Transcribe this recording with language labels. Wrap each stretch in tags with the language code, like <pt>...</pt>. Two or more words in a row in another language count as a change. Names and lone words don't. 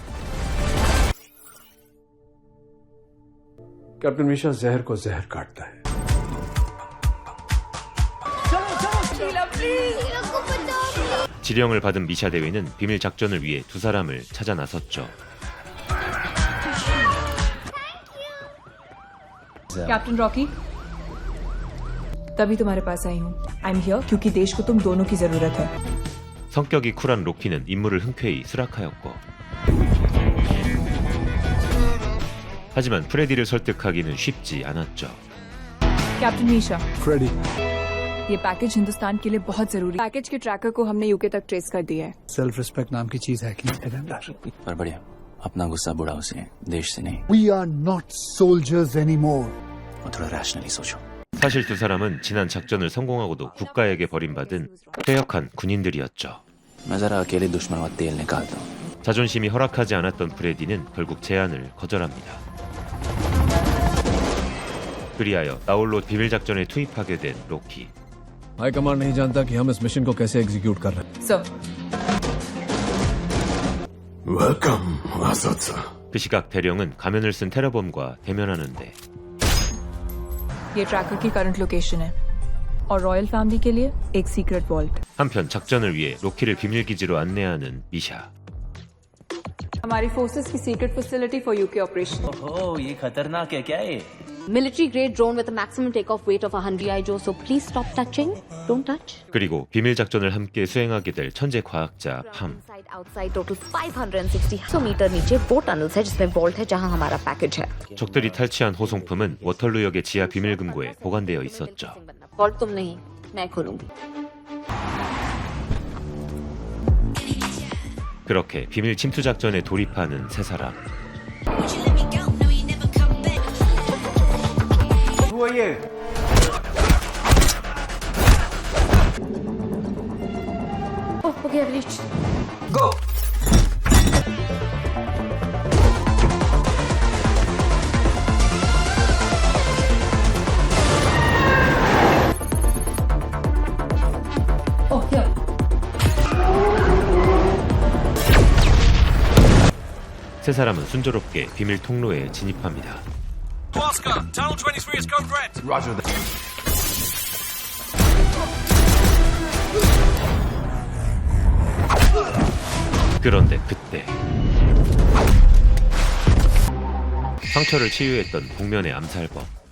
<hi>कैप्टन मिशा जहर को जहर काटता है।</hi> <ko>지령을 받은 미샤 대위는 비밀 작전을 위해 두 사람을 찾아 나섰죠.</ko> <hi>कैप्टन रॉकी, तभी तुम्हारे पास आई हूँ।</hi> <en>I am here</en> <hi>क्योंकि देश को तुम दोनों की जरूरत है।</hi> <ko>성격이 쿨한 로키는 임무를 흔쾌히 수락하였고, 하지만 프레디를 설득하기는 쉽지 않았죠.</ko> <hi>कैप्टन मीशा, फ्रेडी, ये पैकेज हिंदुस्तान के लिए बहुत जरूरी। पैकेज के ट्रैकर को हमने यूके तक ट्रेस कर दिया है।</hi> <en>self respect</en> <hi>नाम की चीज है कि पर बढ़िया, अपना गुस्सा बुढ़ाओ से, देश से नहीं।</hi> <en>We are not soldiers anymore.</en> <hi>और थोड़ा रैशनली सोचो।</hi> <ko>사실 두 사람은 지난 작전을 성공하고도 국가에게 버림받은 퇴역한 군인들이었죠.</ko> <hi>मैं जरा अकेले दुश्मनों का तेल निकालता हूँ.</hi> <ko>자존심이 허락하지 않았던 프레디는 결국 제안을 거절합니다. 그리하여 나홀로 비밀 작전에 투입하게 된 로키.</ko> <hi>हाईकमान नहीं जानता कि हम इस मिशन को कैसे एग्जीक्यूट कर रहे हैं.</hi> <en>Sir, Welcome, Azad sir.</en> <ko>그 시각 대령은 가면을 쓴 테러범과 대면하는데</ko> <hi>ये ट्रैकर की</hi> <en>current location</en> <hi>है और</hi> <en>royal family</en> <hi>के लिए एक</hi> <en>secret vault.</en> <ko>한편 작전을 위해 로키를 비밀 기지로 안내하는 미샤.</ko> <hi>हमारी फोर्सेस की</hi> <en>secret facility for UK operation.</en> <hi>ओह ये खतरनाक है क्या ये?</hi> <en>Military grade drone with a maximum takeoff weight of 100 G.I. Joe, so please stop touching. Don't touch.</en> <ko>그리고 비밀 작전을 함께 수행하게 될 천재 과학자 팜.</ko> <en>Inside outside total 560 meter</en> <hi>नीचे वो टनल्स है जिसमें वॉल्ट है जहां हमारा पैकेज है.</hi> <ko>적들이 탈취한 호송품은 워털루역의 지하 비밀 금고에 보관되어 있었죠.</ko> <hi>वॉल्ट तुम नहीं, मैं खोलूंगी.</hi> <ko>그렇게 비밀 침투 작전에 돌입하는 세 사람.</ko> <en>Oh, okay, I've reached. Oh, here.</en> <ko>세 사람은 순조롭게 비밀 통로에 진입합니다. 그런데 그때 상처를 치유했던 복면의 암살범.</ko>